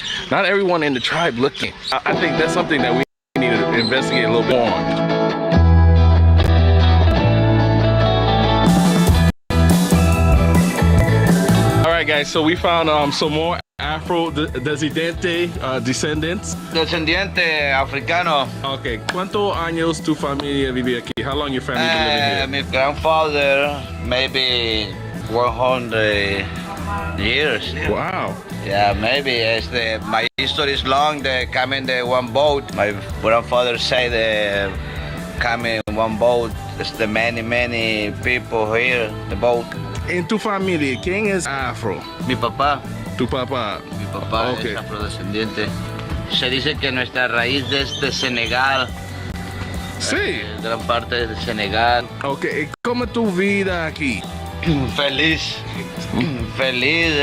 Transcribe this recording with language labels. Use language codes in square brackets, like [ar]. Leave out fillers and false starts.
[en] Not everyone in the tribe looking. I think that's something that we need to investigate a little bit more on. All right, guys, so we found some more afro-descendant descendants. [es] Descendiente africano. Okay, ¿cuántos años tu familia vive aquí? [en] How long your family been living here? My grandfather, maybe 100 years. Wow. Yeah, maybe. My history is long. They come in the one boat. My grandfather said they come in one boat. There's the many people here, the boat. [es] En tu familia, ¿quién es afro? Mi papá. Tu papá. Mi papá Okay. es afrodescendiente. Se dice que nuestra raíz es de Senegal. Sí. Gran parte de Senegal. Okay, ¿cómo es tu vida aquí? Feliz. Feliz.